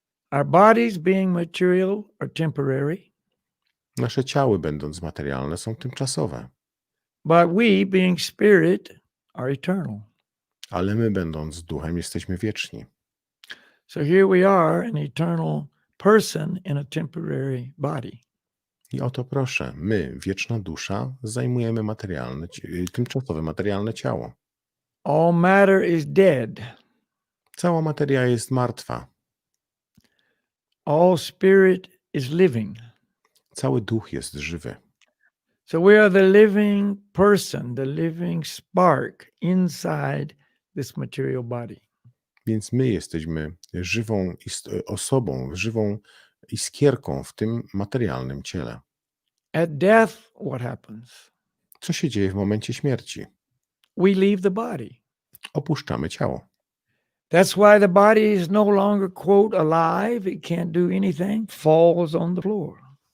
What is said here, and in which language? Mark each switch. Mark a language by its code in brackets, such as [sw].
[en] Our bodies being material are temporary. [pl] Nasze ciały, będąc materialne, są tymczasowe. [en] But we, being spirit, are eternal. [pl] Ale my, będąc duchem, jesteśmy wieczni. [en] So here we are, an eternal person in a temporary body. [pl] I oto proszę, my, wieczna dusza, zajmujemy tymczasowe materialne ciało. [en] All matter is dead. [pl] Cała materia jest martwa. [en] All spirit is living. [pl] Cały duch jest żywy. [en] So we are the living person, the living spark inside this material body. [pl] Więc my jesteśmy żywą osobą, żywą iskierką w tym materialnym ciele. [en] At death, what happens? [pl] Co się dzieje w momencie śmierci? [en] We leave the body. [pl] Opuszczamy ciało. [en] That's why the body is no longer, quote, alive. It can't do anything, falls on the floor.